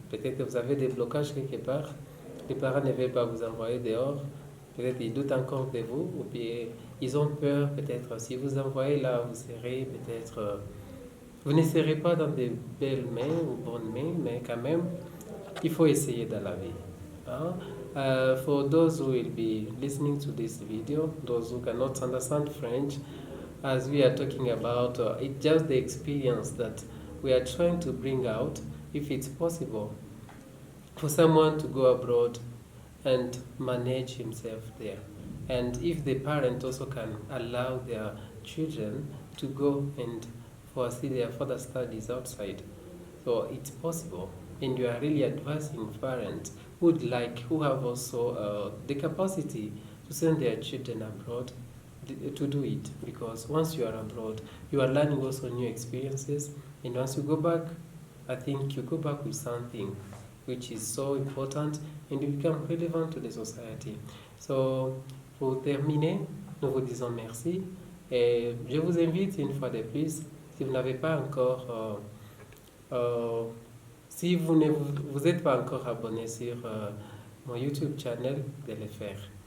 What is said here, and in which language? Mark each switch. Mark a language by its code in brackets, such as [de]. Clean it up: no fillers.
[fr] Peut-être que vous avez des blocages quelque part. Les parents ne veulent pas vous envoyer dehors. Peut-être qu'ils doutent encore de vous. Ou bien ils ont peur, peut-être, si vous envoyez là, vous serez peut-être... vous ne serez pas dans de belles mains ou bonnes mains, mais quand même, il faut essayer dans la vie. [en] For those who will be listening to this video, those who cannot understand French, as we are talking about, it's just the experience that we are trying to bring out, if it's possible, for someone to go abroad and manage himself there. And if the parent also can allow their children to go and pursue their further studies outside. So it's possible. And you are really advising parents who have also the capacity to send their children abroad to do it, because once you are abroad, you are learning also new experiences, and once you go back, I think you go back with something which is so important and you become relevant to the society. [fr] So, pour terminer, nous vous disons merci et je vous invite une fois de plus, si vous n'avez pas encore si vous ne vous êtes pas encore abonné sur mon YouTube channel, de le faire.